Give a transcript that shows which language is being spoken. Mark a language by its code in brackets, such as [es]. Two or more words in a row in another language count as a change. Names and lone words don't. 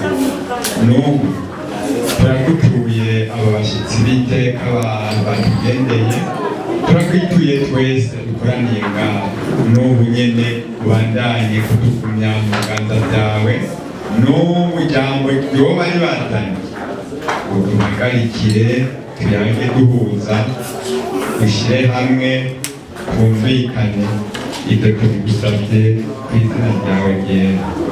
[rn] N'ubu turagutuye abo bashyitsi b'iteka abantu batugendeye, turakwituye twese dukoraniye ngaho. N'ubu nyene ubandanye kutugumya mu biganza byawe, n'ubu ijambo ryoba ribatanye uduhagarikire, tuyange duhuza, dushyire hamwe, twumvikane. Ibyo tubigusabye ku izina ryawe ryera.